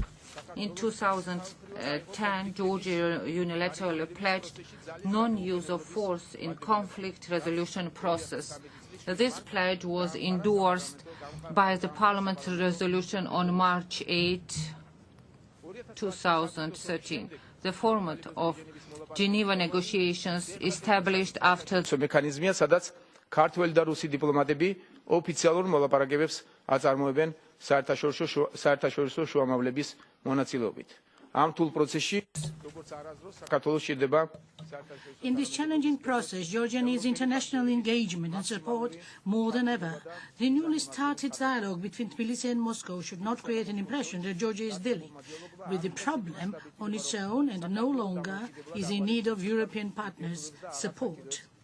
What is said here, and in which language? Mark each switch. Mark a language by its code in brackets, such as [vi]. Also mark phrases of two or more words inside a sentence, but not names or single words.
[en] In 2010, Georgia unilaterally pledged non-use of force in conflict resolution process. This pledge was endorsed by the Parliament's resolution on March 8, 2013. The format of Geneva negotiations established after mechanismia, [ka] სადაც ქართველი და რუსი დიპლომატები ოფიციალურ მოლაპარაკებებს აწარმოებენ საერთაშორისო შუამავლების მონაწილეობით. ამ თულ პროცესში როგორც არასდროს საქართველოს ჭირდება [en] In this challenging process, Georgia needs international engagement and support more than ever. The newly started dialogue between Tbilisi and Moscow should not create an impression that Georgia is dealing with the problem on its own and no longer is in need of European partners' support.